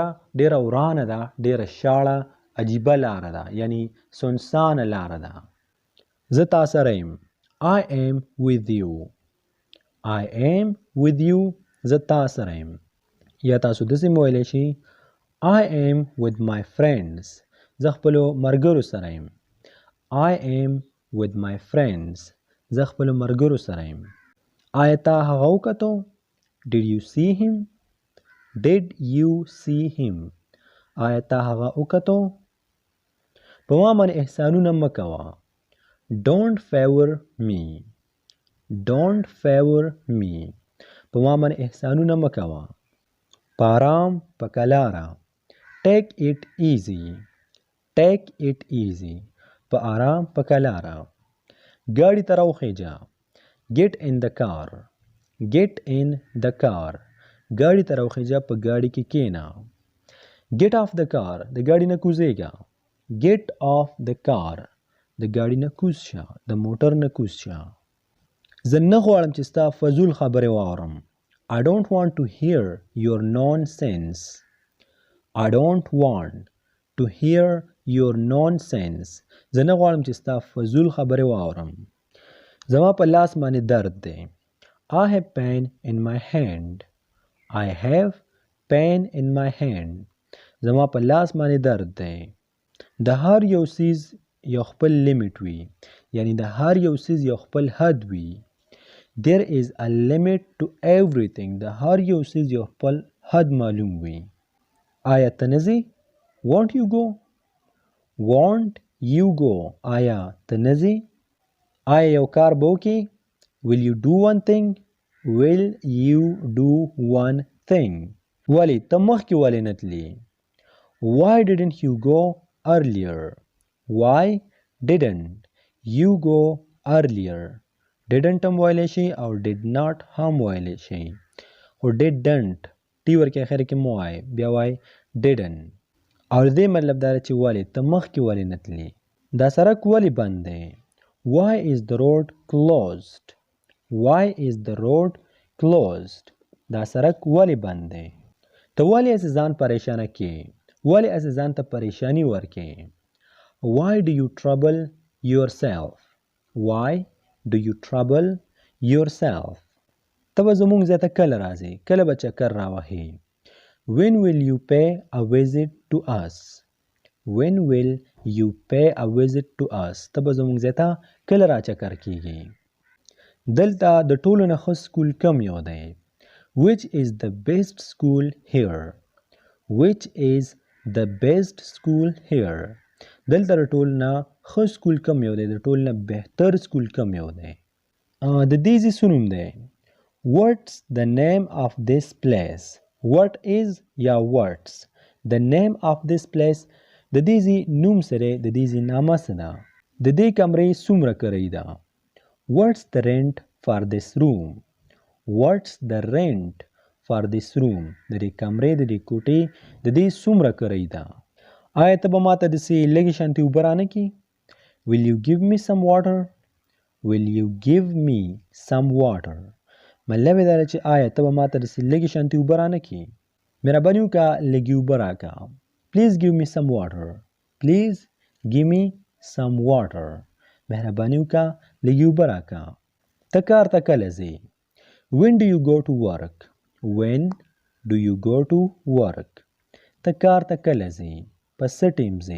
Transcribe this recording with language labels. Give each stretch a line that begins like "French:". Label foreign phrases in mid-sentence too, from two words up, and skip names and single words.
Pashto: ډېره ورانه ده ډېره شاړه عجیبه لاره ده یعنی سنسانه لاره ده زه تا سره یم I
English: am with you I am with you
Pashto: زه تا سره یم یا تاسو داسې ویلی شئ
English: I am with my friends
Pashto: زه خپلو ملګرو سره یم
English: I am with my friends
Pashto: زه خپلو ملګرو سره یم آیا تا هغه وکتو
English: Did you see him Did you see him
Pashto: آیا تا هغه وکتو په ما باندې احسانونه مه کوه
English: Don't favor me Don't favor me
Pashto: په ما باندې احسانونه مه کوه پارام پکلارا Take
English: it easy Take it easy
Pashto: په آرام پکلارا ګاډي ته راوخیجه
English: Get in the car Get in the car
Pashto: ګاډي ته راوخیجه په ګاډي کې کېنه
English: Get off the car
Pashto: د ګاډي نه کوزېږه
English: Get off the car
Pashto: د ګاډي نه کوز شه د موټر نه کوز شه زه نه غواړم چې ستا فضول خبرې واورم
English: I don't want to hear your nonsense. I don't want to hear your nonsense.
Pashto: زه نه غواړم چې ستا فضول خبرې واورم. زما په لاس باندې درد دی.
English: I have pain in my hand. I have pain in my hand.
Pashto: زما په لاس باندې درد دی. د هر یو څیز یو خپل لیمټ وي. یعنی د هر یو څیز یو خپل حد وي.
English: There is a limit to everything.
Pashto: د هر یو څیز یو خپل حد معلوم وي. آیا ته نه ځې؟
English: Won't you go? Won't you go?
Pashto: آیا ته نه ځې؟ آیا یو کار به وکړې؟
English: Will you do one thing? Will you do one thing?
Pashto: ولې ته مخکې ولې نه تلې؟
English: Why didn't you go earlier? Why didn't you go earlier?
Pashto: didn't هم ویلی شي او
English: did not
Pashto: هم ویلی شي خو didn't ټي ورکې اخر کې مو وایي بیا وایي didn't او دې مطلب دا چې ولې ته مخکې ولې نه تلې دا سړک ولې بند دی
English: Why is the road closed? Why is the road closed.
Pashto: دا سړک ولې بند دی؟ ته ولې اسې ځان پریشانه کې؟ ولې اسې ځان ته پریشانی ورکې؟
English: Why do you trouble yourself? Why do you trouble yourself?
Pashto: ته به زموږ ځای ته کله راځې؟ کله به چکر راوهې؟
English: When will you pay a visit to us? When will you pay a visit to us?
Pashto: ته به زموږ ځای ته کله را چکر کیږي؟ دلته د ټولو نه ښه سکول کوم یو دی؟
English: Which is the best school here? Which is the best school here?
Pashto: دلته د ټولو نه ښه سکول کوم یو دی؟ د ټولو نه بهتر سکول کوم یو دی؟ د دې ځای څه نوم دی؟
English: What's the name of this place? What is یا what's the name of this place?
Pashto: د دې ځای نوم سره د دې ځای نامه څه ده؟ د دې کمرې څومره کرایه ده؟
English: What's the rent for this room? What's the rent for this room?
Pashto: د دې کمرې د دې کوټې د دې څومره کرایه ده؟ آیا ته به ماته داسې لږې شانتې اوبه رانکړې؟
English: Will you give me some water? Will you give me some water?
Pashto: مطلب یې دا دی چې آیا ته به ماته داسې لږې شانتې اوبه رانکړې؟ مهرباني وکړه لږې اوبه راکړه.
English: Please give me some water. Please give me some water.
Pashto: مهرباني وکړه لږې اوبه راکړه. ته کار ته کله ځې؟
English: When do you go to work? When do you go to work?
Pashto: ته کار ته کله ځې؟ په څه ټیم ځې؟